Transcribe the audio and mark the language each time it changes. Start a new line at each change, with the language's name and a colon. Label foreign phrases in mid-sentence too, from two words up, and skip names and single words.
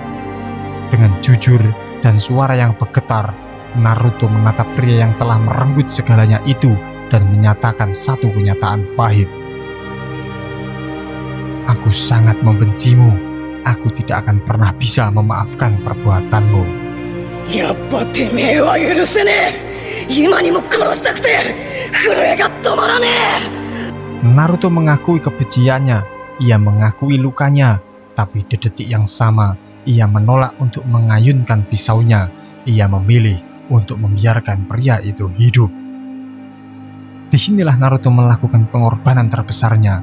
Indonesian: Dengan jujur dan suara yang bergetar, Naruto menatap pria yang telah merenggut segalanya itu dan menyatakan satu kenyataan pahit. "Aku sangat membencimu. Aku tidak akan pernah bisa memaafkan perbuatanmu."
Japanese: やっぱてめえは許せねえ。今にも殺したくて震えが止まらねえ。
Indonesian: Naruto mengakui kebenciannya. Ia mengakui lukanya. Tapi di detik yang sama, ia menolak untuk mengayunkan pisaunya. Ia memilih untuk membiarkan pria itu hidup. Disinilah Naruto melakukan pengorbanan terbesarnya.